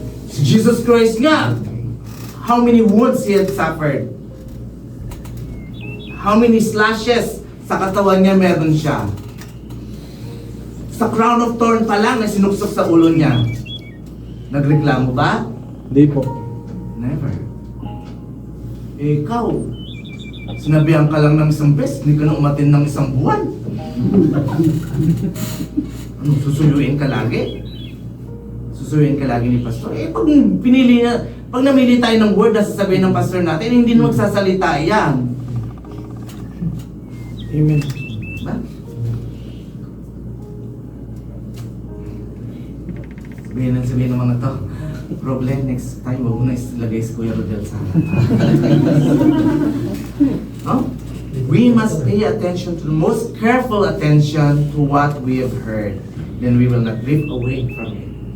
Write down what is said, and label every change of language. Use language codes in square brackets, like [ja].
[en] Si Jesus Christ nga, how many wounds He had suffered? How many slashes [tl] sa katawan niya meron siya? Sa crown of thorn pa lang na sinuksok sa ulo niya. Nagreklamo ba? Hindi po. Never. Ikaw, sinabihan ka lang ng isang beses, hindi ka na umatin ng isang buwan. Ano, susuyuin ka lagi? Susuyuin ka lagi ni pastor? Pag namili tayo ng word na sasabihin ng pastor natin, hindi na magsasalita yan. Amen. Diba? Sabihin ng mga to, problem next time, huwag mo na ilagay si Kuya Rodel sa no? [en] We must pay attention to the most careful attention to what we have heard. Then we will not drift away from it.